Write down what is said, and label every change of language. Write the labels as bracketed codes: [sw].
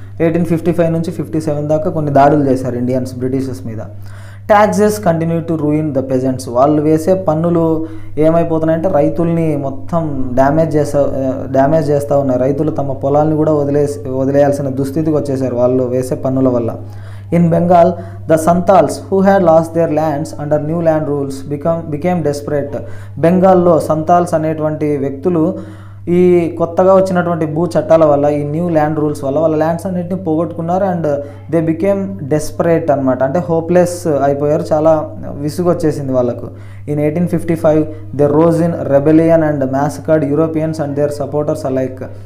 [te] 1855 నుంచి 57 దాకా కొన్ని దాడులు చేశారు ఇండియన్స్ బ్రిటిషర్స్ మీద. [en] Taxes continue to ruin the peasants. [te] వాళ్ళు వేసే పన్నులు ఏమైపోతున్నాయంటే రైతుల్ని మొత్తం డ్యామేజ్ చేస్తూ ఉన్నాయి. రైతులు తమ పొలాల్ని కూడా వదిలేయాల్సిన దుస్థితికి వచ్చేసారు వాళ్ళు వేసే పన్నుల వల్ల. [en] In Bengal, the Santals, who had lost their lands under new land rules, became desperate. [te] బెంగాల్లో సంతాల్స్ అనేటువంటి వ్యక్తులు ఈ కొత్తగా వచ్చినటువంటి భూ చట్టాల వల్ల, ఈ న్యూ ల్యాండ్ రూల్స్ వల్ల వాళ్ళ ల్యాండ్స్ అన్నింటినీ పోగొట్టుకున్నారు. [en] and they became desperate [te] అనమాట, అంటే హోప్లెస్ అయిపోయారు, చాలా విసుగు వచ్చేసింది వాళ్ళకు. [en] In 1855 they rose in rebellion and massacred Europeans and their supporters alike.